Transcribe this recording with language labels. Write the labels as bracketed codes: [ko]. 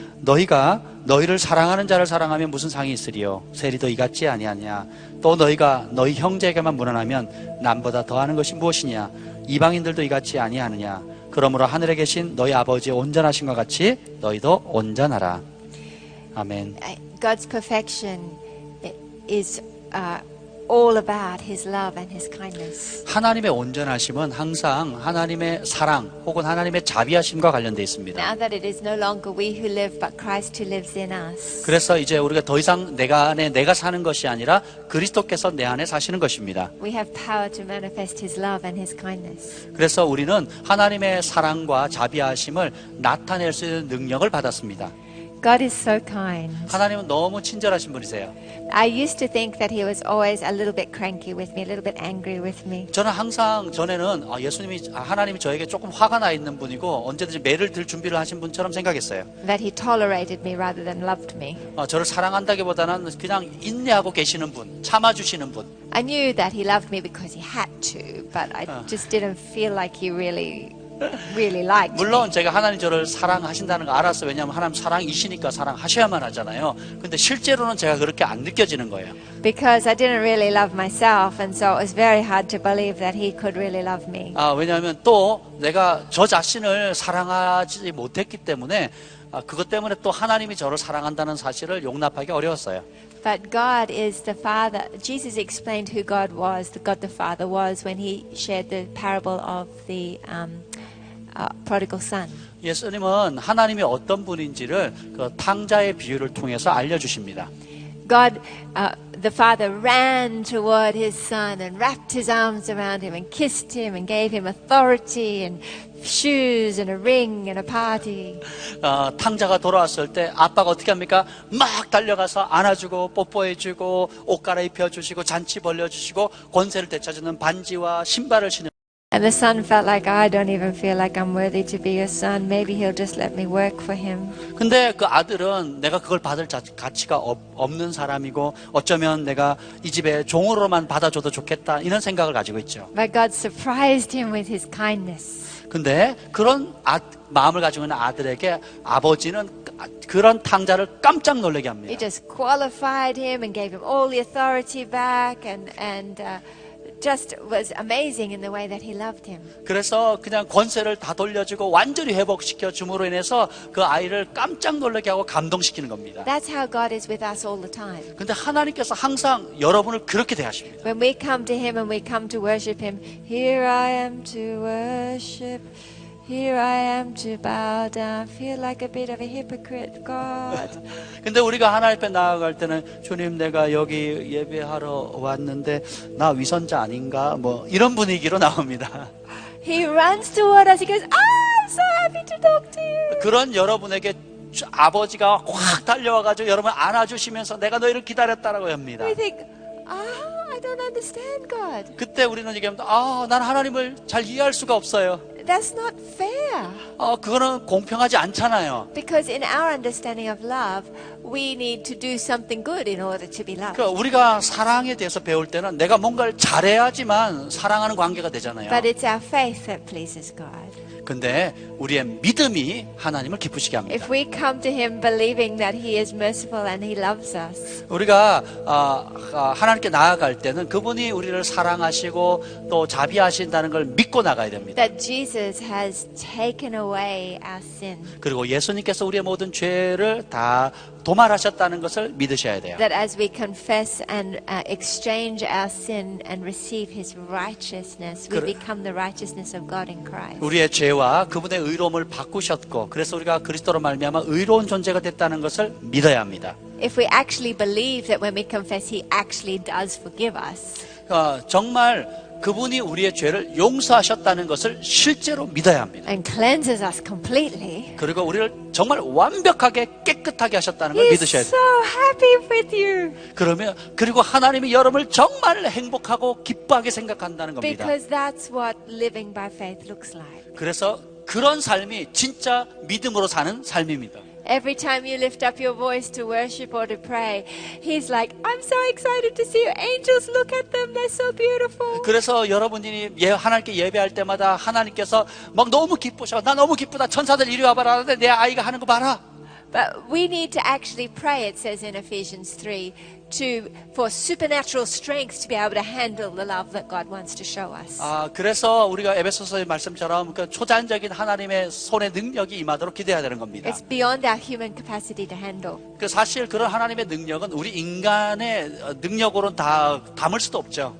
[ko] 너희가 너희를 사랑하는 자를 사랑하면 무슨 상이 있으리요? 세리도 이같지 아니하냐? 또 너희가 너희 형제에게만 무난하면 남보다 더하는 것이 무엇이냐? 이방인들도 이같이 아니하느냐? 그러므로 하늘에 계신 너희 아버지의 온전하심과 같이 너희도 온전하라. 아멘. [en] God's perfection is all about His love and His kindness. [ko] 하나님의 온전하심은 항상 하나님의 사랑 혹은 하나님의 자비하심과 관련되어 있습니다. [en] Now that it is no longer we who live, but Christ who lives in us. [ko] 그래서 이제 우리가 더 이상 내가 안에 내가 사는 것이 아니라 그리스도께서 내 안에 사시는 것입니다. [en] We have power to manifest His love and His kindness. [ko] 그래서 우리는 하나님의 사랑과 자비하심을 나타낼 수 있는 능력을 받았습니다. [en] God is so kind. [ko] 하나님은 너무 친절하신 분이세요. [en] I used to think that He was always a little bit cranky with me, a little bit angry with me. [ko] 저는 항상 전에는 하나님이 저에게 조금 화가 나 있는 분이고 언제든지 매를 들 준비를 하신 분처럼 생각했어요. [en] That He tolerated me rather than loved me. [ko] 저를 사랑한다기보다는 그냥 인내하고 계시는 분, 참아주시는 분. [en] I knew that He loved me because He had to, but I just didn't feel like He really liked [ko] 물론 [en] me. [ko] 제가 하나님 저를 사랑하신다는 거 알았어요. 왜냐하면 하나님 사랑이시니까 사랑하셔야만 하잖아요. 근데 실제로는 제가 그렇게 안 느껴지는 거예요. [en] Because I didn't really love myself, and so it was very hard to believe that He could really love me. [ko] 왜냐하면 또 내가 저 자신을 사랑하지 못했기 때문에 그것 때문에 또 하나님이 저를 사랑한다는 사실을 용납하기 어려웠어요. [en] But God is the Father. Jesus explained who God was, God the Father was, when He shared the parable of the prodigal son. [ko] 예수님은 하나님이 어떤 분인지를 그 탕자의 비유를 통해서 알려주십니다. [en] God, the Father ran toward His Son and wrapped His arms around Him and kissed Him and gave Him authority and shoes and a ring and a party. [ko] 탕자가 돌아왔을 때 아빠가 어떻게 합니까? 막 달려가서 안아주고 뽀뽀해주고 옷 갈아입혀주시고 잔치 벌려주시고 권세를 되찾는 반지와 신발을 신는. [en] And the son felt like, I don't even feel like I'm worthy to be your son. Maybe he'll just let me work for him. [ko] 근데 그 아들은 내가 그걸 받을 가치가 없는 사람이고 어쩌면 내가 이 집에 종으로만 받아줘도 좋겠다 이런 생각을 가지고 있죠. [en] But God surprised him with His kindness. [ko] 근데 그런 마음을 가지고 있는 아들에게 아버지는 그런 탕자를 깜짝 놀라게 합니다. [en] He just qualified him and gave him all the authority back and just was amazing in the way that he loved him. [ko] 그래서 그냥 권세를 다 돌려주고 완전히 회복시켜 줌으로 인해서 그 아이를 깜짝 놀라게 하고 감동시키는 겁니다. [en] That's how God is with us all the time. [ko] 근데 하나님께서 항상 여러분을 그렇게 대하십니다. [en] When we come to him and we come to worship him, here I am to worship. Here I am to bow down. Feel like a bit of a hypocrite, God. [ko] 근데 우리가 하나님 앞에 나아갈 때는 주님 내가 여기 예배하러 왔는데 나 위선자 아닌가? 뭐 이런 분위기로 나옵니다. [en] He runs toward us. He goes, I'm so happy to talk to you. [ko] 그런 여러분에게 아버지가 확 달려와가지고 여러분 안아주시면서 내가 너희를 기다렸다라고 합니다. [en] We think, I don't understand God. [ko] 그때 우리는 얘기합니다. 난 하나님을 잘 이해할 수가 없어요. [en] That's not fair. [ko] 그거는 공평하지 않잖아요. [en] Because in our understanding of love, we need to do something good in order to be loved. [ko] 그러니까 우리가 사랑에 대해서 배울 때는 내가 뭔가를 잘해야지만 사랑하는 관계가 되잖아요. [en] But it's our faith that pleases God. [ko] 근데 우리의 믿음이 하나님을 기쁘시게 합니다. [en] If we come to Him believing that He is merciful and He loves us, [ko] 우리가 하나님께 나아갈 때는 그분이 우리를 사랑하시고 또 자비하신다는 걸 믿고 나가야 됩니다. [en] that Jesus has taken away our sin, [ko] 그리고 예수님께서 우리의 모든 죄를 다 도말하셨다는 것을 믿으셔야 돼요. [en] that as we confess and exchange our sin and receive His righteousness, we become the righteousness of God in Christ. [ko] 우리의 죄와 그분의 의로움을 바꾸셨고 그래서 우리가 그리스도로 말미암아 의로운 존재가 됐다는 것을 믿어야 합니다. [en] If we actually believe that when we confess, He actually does forgive us, [ko] 정말 그분이 우리의 죄를 용서하셨다는 것을 실제로 믿어야 합니다. [en] and cleanses us completely, [ko] 그리고 우리를 정말 완벽하게 깨끗하게 하셨다는 걸 [en] He's [ko] 믿으셔야 돼요. [en] so happy with you. [ko] 그리고 하나님이 여러분을 정말 행복하고 기뻐하게 생각한다는 겁니다. [en] Because that's what living by faith looks like. [ko] 그래서 그런 삶이 진짜 믿음으로 사는 삶입니다. [en] Every time you lift up your voice to worship or to pray, He's like, I'm so excited to see you. Angels, look at them. They're so beautiful. [ko] 그래서 여러분이 하나님께 예배할 때마다 하나님께서 막 너무 기쁘셔. 나 너무 기쁘다. 천사들 이리 와봐라. 하는데 내 아이가 하는 거 봐라. [en] But we need to actually pray, it says in Ephesians 3, for supernatural strength to be able to handle the love that God wants to show us. [ko] 그래서 우리가 에베소서의 말씀처럼 그 초자연적인 하나님의 손의 능력이 임하도록 기대해야 되는 겁니다. [en] It's beyond our human capacity to handle. [ko] 그 사실 그런 하나님의 능력은 우리 인간의 능력으로는 다 담을 수도 없죠.